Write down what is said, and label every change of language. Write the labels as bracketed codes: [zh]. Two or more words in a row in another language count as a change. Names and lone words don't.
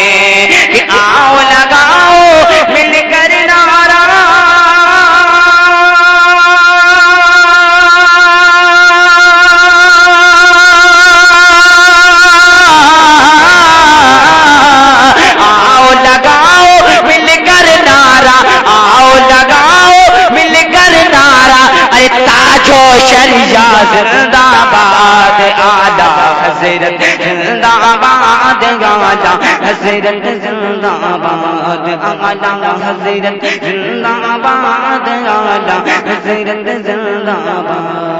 [ur] کہ آؤ لگاؤ مل کر نعرہ، آؤ لگاؤ مل کر نعرہ، آؤ لگاؤ مل کر نعرہ، ارے تاج و شریعہ زندہ باد، اعلیٰ حضرت زندہ باد، اعلیٰ حضرت زندہ باد، اعلیٰ حضرت زندہ باد، اعلیٰ حضرت زندہ باد.